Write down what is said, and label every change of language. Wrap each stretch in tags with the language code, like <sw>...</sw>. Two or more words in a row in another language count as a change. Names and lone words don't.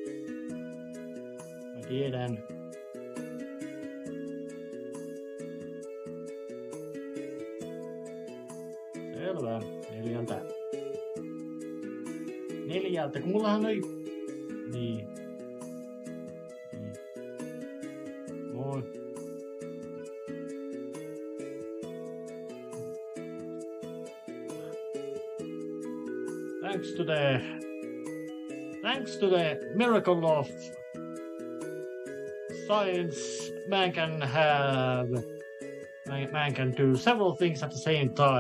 <fi>Mä tiedän. Selvä. 4. Kun mullahan ei. Niin. Moi.</fi> <en>Thanks to the miracle of science, man can do several things at the same time.</en>